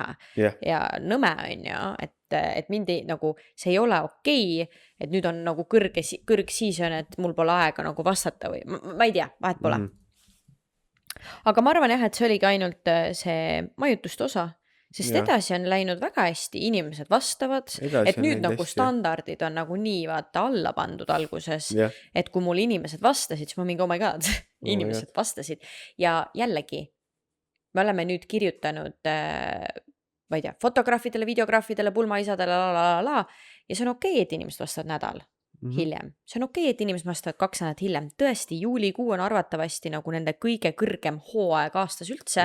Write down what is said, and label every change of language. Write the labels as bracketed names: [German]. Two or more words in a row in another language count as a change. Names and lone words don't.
[Estonian] Ja nõme on ju, et mindi nagu, see ei ole okei, et nüüd on nagu kõrgseason, et mul pole aega nagu vastata või ma ei tea, vahet pole. Aga ma arvan jah, et see oligi ainult see majutuste osa, sest edasi on läinud väga hästi, inimesed vastavad, et nüüd nagu standardid on nagu nii vaata alla pandud alguses, et kui mul inimesed vastasid, siis ma mingi, [English] oh my god, [Estonian] inimesed vastasid. Ja jällegi, me oleme nüüd kirjutanud, ma ei tea, fotograafidele, videograafidele, pulmaisadele, ja see on okei, et inimesed vastavad nädal hiljem. See on okei, et inimesed vastavad 2 nädalat hiljem. Tõesti, juulikuu on arvatavasti nagu nende kõige kõrgem hooaeg aastas üldse.